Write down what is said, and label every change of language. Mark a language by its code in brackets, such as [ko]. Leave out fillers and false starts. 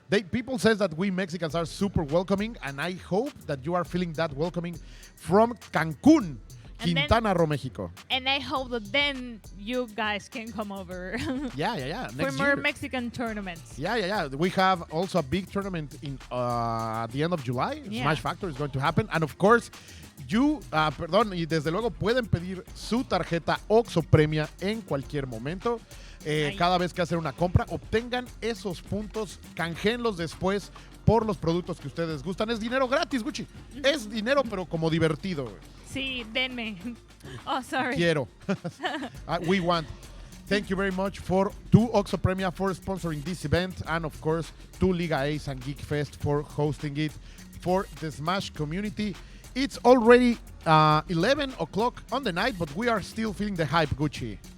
[en] People say that we Mexicans are super welcoming, and I hope that you are feeling that welcoming from Cancún, Quintana Roo, Mexico. And I hope that then you guys can come over. Yeah. For more Mexican tournaments. Yeah. We have also a big tournament in at the end of July. Smash Factor is going to happen. And of course, [es] y desde luego pueden pedir su tarjeta Oxxo Premia en cualquier momento. Cada vez que hacen una compra, obtengan esos puntos, canjeenlos después por los productos que ustedes gustan. Es dinero gratis, Gucci. Es dinero, pero como divertido. Sí, denme. [en] Oh, sorry. [es] Quiero. [en] We want. Thank you very much to Oxxo Premia for sponsoring this event, and of course to Liga Ace and Geekfest for hosting it for the Smash community. It's already 11 o'clock on the night, but we are still feeling the hype, Gucci.